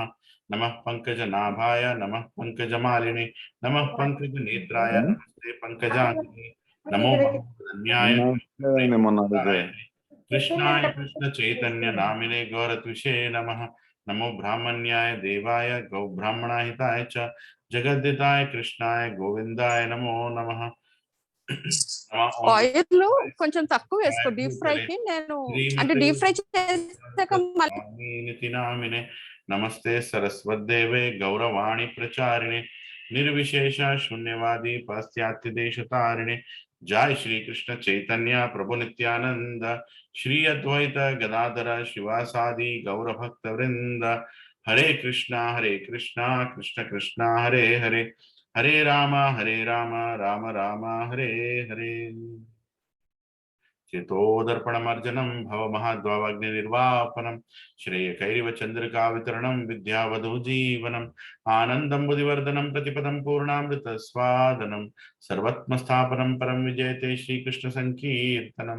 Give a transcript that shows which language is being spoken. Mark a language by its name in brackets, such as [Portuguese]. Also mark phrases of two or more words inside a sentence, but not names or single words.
[Sanskrit] नमः पंकजनाभाय नमः पंकजमालिने नमः पंकजनेत्राय नमस्ते पंकजाङ्घ्रि नमो धन्याय कृष्णाय कृष्ण चैतन्य नामिने गौरत्विषे नमः। नमो ब्राह्मण्याय देवाय गौ ब्राह्मणाहिताय च जगद्दिताय कृष्णाय गोविंदाय नमो नमः। [Telugu] ఆయిల్ కొంచెం తక్కువ వేసుకో [English] deep fry [Telugu] కి నేను అంటే [English] deep fry [Telugu] చేసాక [Sanskrit] नामिने नमस्ते सरस्वदेवे गौरवाणी प्रचारिणे निर्विशेष शून्यवादी पाश्चात्य देश तारिणे। जय श्री कृष्ण चैतन्य प्रभु नित्यानंद श्री अद्वैत गदाधर शिवासादि गौर भक्त वृंद। हरे कृष्णा कृष्ण कृष्णा हरे हरे हरे राम राम राम हरे हरे। चेतोदर्पणमर्जनं भवमहाद्वाग्निर्वापनं श्रेयकैरिव चन्द्रिका वितरणं विद्यावधूजीवनम् आनन्दं बुधिवर्धनं प्रतिपदं पूर्णामृतस्वादनं सर्वत्मस्थापनं परं विजयते श्रीकृष्णसङ्कीर्तनं।